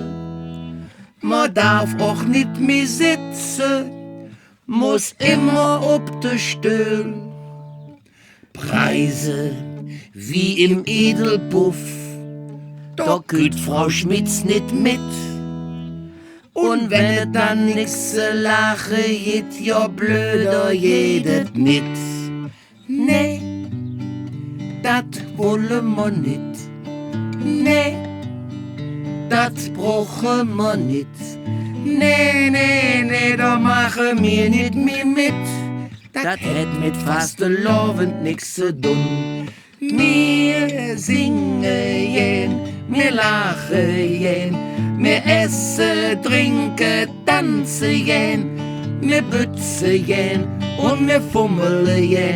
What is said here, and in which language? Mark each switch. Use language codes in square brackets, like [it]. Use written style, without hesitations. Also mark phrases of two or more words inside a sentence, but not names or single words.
[de] Man darf auch nicht mehr sitzen, muss immer [ksh] ob de Stühl. [de] Preise wie im Edelpuff, da küt Frau Schmitz nicht mit. [ksh] Und wenn es dann nix zu lache geht, ja blöder jedet nit. Nee, dat wolle ma nit. Nee, dat bruche ma nit. Nee, nee, nee, da mache mir nit mehr mit. Dat hätt mit Fastelavond nix zu tun. Wir singe jen, wir lache jen, wir esse, trinke, tanze jen, wir bütze jen und wir fummele jen.